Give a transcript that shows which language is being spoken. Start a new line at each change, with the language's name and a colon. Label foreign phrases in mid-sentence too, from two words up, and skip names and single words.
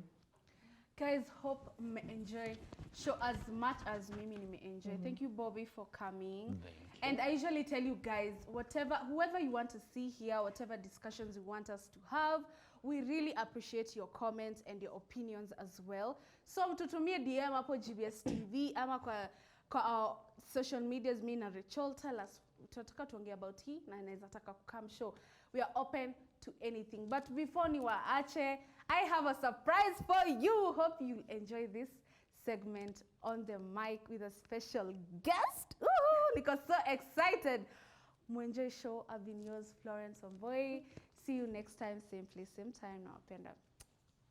English: Guys, hope you enjoy show as much as Mimi enjoy. Thank you, Bobby, for coming. And I usually tell you guys, whoever you want to see here, whatever discussions you want us to have, we really appreciate your comments and your opinions as well.
Swahili: So tutumie DM hapo GBS TV ama kwa
English: our social medias,
Swahili: me na Rachel,
English: tell us
Swahili: tunataka tuongee about hii na naweza taka
English: come show. We are open to anything. But before niwaache, I have a surprise for you. Hope you enjoy this segment on the mic with a special guest.
Swahili: Ooh, niko
English: so excited.
Swahili: Muenjoy show.
English: I've been yours, Florence Omboy. See you next time, same place, same time.